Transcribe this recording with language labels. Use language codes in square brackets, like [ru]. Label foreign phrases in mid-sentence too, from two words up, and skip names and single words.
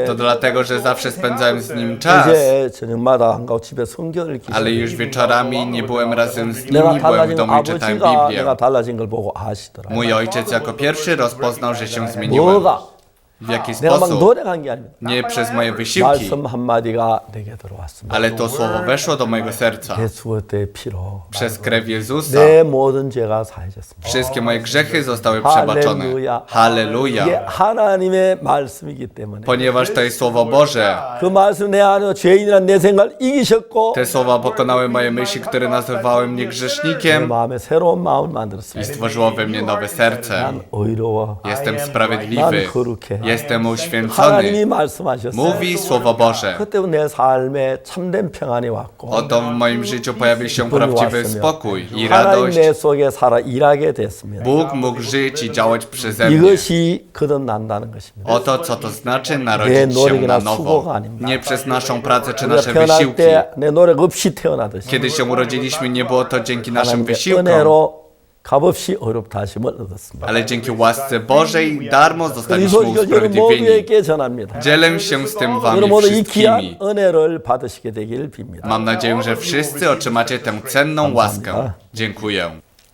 [pl] To dlatego, że zawsze spędzałem z nim czas. [ko] 이제 저녁마다 안 가고 집에 성경을 읽기 [pl] Ale [ko] 시작해요. [pl] już wieczorami nie byłem razem z [ko] 내가 [pl] nimi, byłem w [ko] 달라진 [pl] domu i czytałem [ko] 아버지가 [pl] Biblię. [ko] 내가 달라진 걸 보고 아시더라고요. [pl] Mój ojciec jako pierwszy rozpoznał, że się zmieniłem. [ko] 뭐가 [pl] W jaki [ko] 내가 막 [pl] sposób? [ko] 노력한 게 아닙니다. [pl] Nie przez moje wysiłki, [ko] 말씀 한마디가 내게 들어왔습니다. [pl] ale to słowo weszło do mojego serca. [ko] 예수의 피로 [pl] Przez krew Jezusa [ko] 내 모든 죄가 사해졌습니다. [pl] wszystkie moje grzechy zostały przebaczone. [ko] 이게 [pl] Halleluja! [ko] 하나님의 말씀이기 때문에 [pl] Ponieważ to jest Słowo Boże. [ko] 그 말씀 내 안에 죄인이란 내 생각을 이기셨고 [pl] Te słowa pokonały moje myśli, które nazywały mnie [ko] 내 [pl] grzesznikiem [ko] 마음에 새로운 마음을 [pl] i [ko] 만들었습니다. [pl] stworzyło we mnie nowe serce. [ko] 난 의로워. [pl] Jestem sprawiedliwy. [ko] 난 거룩해. [pl] Jestem uświęcony. [ko] 하나님이 말씀하셨어요. [pl] Mówi Słowo Boże. [ko] 그때부터 내 삶에 참된 평안이 왔고 [pl] Oto w moim życiu pojawił się prawdziwy spokój i [ko] 하나님 [pl] radość. [ko] 내 속에 살아 일하게 됐습니다. [pl] Bóg mógł żyć i działać przeze mnie. [ko] 이것이 거듭난다는 것입니다. [pl] Oto co to znaczy narodzić się na nowo. Nie przez naszą pracę czy [ko] 우리가 [pl] nasze [ko] 태어날 [pl] wysiłki. [ko] 때 내 노력 없이 태어나듯이 [pl] Kiedy się urodziliśmy, nie było to dzięki naszym [ko] 하나님의 [pl] wysiłkom, [ko] 은혜로 값없이 어렵다 하심을 얻었습니다. [pl] ale dzięki łasce Bożej darmo [ko] 이 [pl] zostaliśmy [ko] 소식을 여러분 [pl] usprawiedliwieni. [ko] 모두에게 전합니다. [pl] Dzielę się z tym wami [ko] 여러분 모두 이 귀한 [pl] wszystkimi. [ko] 은혜를 받으시게 되길 빕니다. [pl] Mam nadzieję, że wszyscy otrzymacie tę cenną łaskę. Dziękuję.